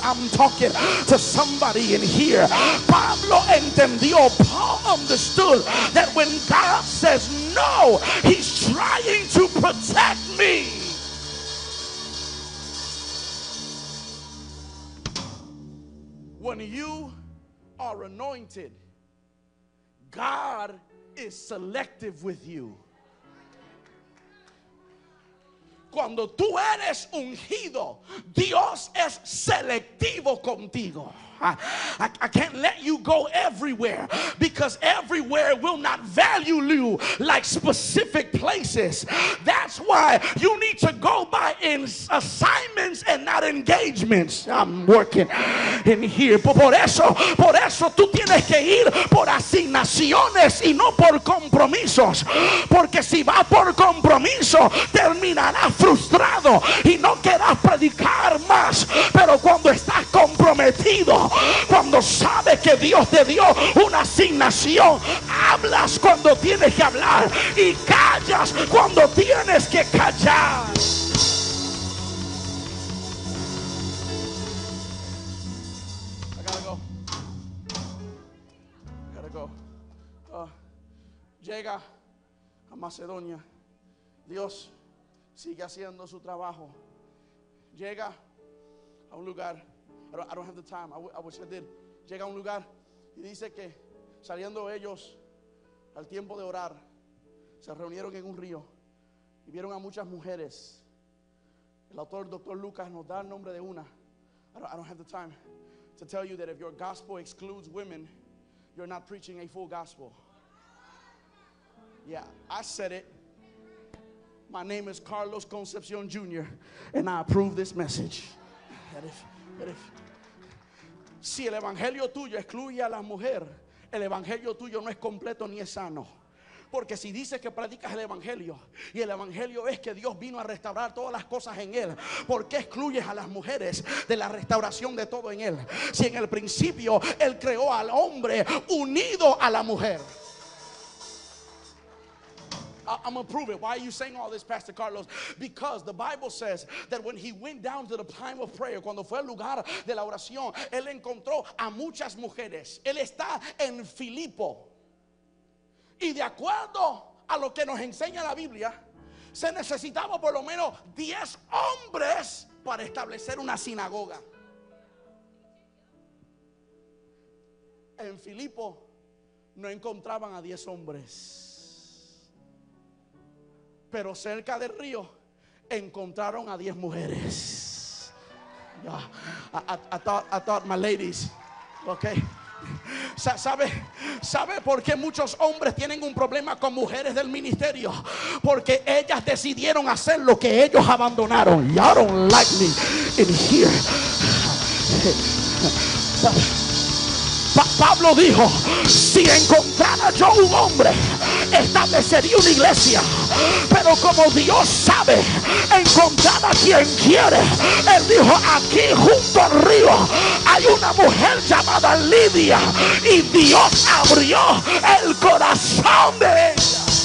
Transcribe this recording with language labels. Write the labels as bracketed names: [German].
[English] I'm talking to somebody in here. [Spanish] Pablo entendió, [English] Paul understood that when God says no, He's trying to protect me. When you are anointed, God is selective with you. [Spanish] Cuando tú eres ungido, Dios es selectivo contigo. [English] I can't let you go everywhere, because everywhere will not value you like specific places. That's why you need to go by in assignments and not engagements. I'm working in here. [Spanish] Por eso tú tienes que ir por asignaciones y no por compromisos, porque si vas por compromiso terminarás frustrado y no querrás predicar más. Pero cuando estás comprometido, cuando sabes que Dios te dio una asignación, hablas cuando tienes que hablar y callas cuando tienes que callar. [English] I gotta go. [Spanish] Llega a Macedonia. Dios sigue haciendo su trabajo. Llega a un lugar. [English] I don't have the time. I wish I did. [Spanish] Llega a un lugar y dice que saliendo ellos al tiempo de orar, se reunieron en un río y vieron a muchas mujeres. El autor, Dr. Lucas, nos da el nombre de una. [English] I don't have the time to tell you that if your gospel excludes women, you're not preaching a full gospel. Yeah, I said it. My name is Carlos Concepcion Jr. and I approve this message. That if [Spanish] si el evangelio tuyo excluye a la mujer, el evangelio tuyo no es completo ni es sano. Porque si dices que predicas el evangelio y el evangelio es que Dios vino a restaurar todas las cosas en él, ¿por qué excluyes a las mujeres de la restauración de todo en él? Si en el principio él creó al hombre unido a la mujer. [English] I'm going to prove it. Why are you saying all this, Pastor Carlos? Because the Bible says that when he went down to the time of prayer, [Spanish] cuando fue al lugar de la oración, él encontró a muchas mujeres. Él está en Filipo. Y de acuerdo a lo que nos enseña la Biblia, se necesitaba por lo menos 10 hombres para establecer una sinagoga. En Filipo no encontraban a 10 hombres. Pero cerca del río encontraron a 10 mujeres. [English] Yeah, I thought my ladies, okay. [Spanish] ¿Sabe por qué muchos hombres tienen un problema con mujeres del ministerio? Porque ellas decidieron hacer lo que ellos abandonaron. [English] Y'all don't like me in here. [Spanish] Pablo dijo: si encontrara yo un hombre, establecería una iglesia. Pero como Dios sabe encontrar a quien quiere, él dijo: aquí junto al río hay una mujer llamada Lidia, y Dios abrió el corazón de ella.